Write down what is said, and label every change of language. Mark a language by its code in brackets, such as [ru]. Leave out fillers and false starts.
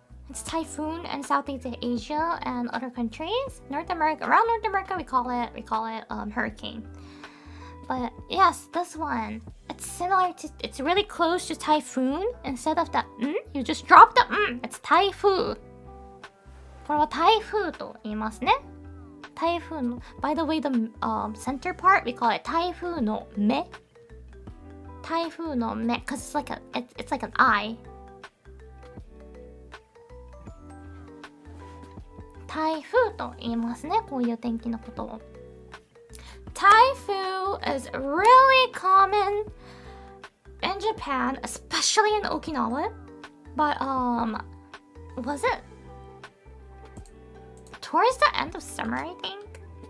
[en] It's typhoon in Southeast Asia and other countries. North America, around North America, we call it hurricane. But yes, this one, it's similar to, it's really close to typhoon. Instead of the you just drop the it's typhoon. [ja] これは台風と言いますね。 [en] 台風の by the way, the center part, we call it 台風の目。台風の目 because it's like an eye. [ja] 台風と言いますね、こういう天気のことを。 [en] Typhoon is really common in Japan, especially in Okinawa. But was it towards the end of summer, I think?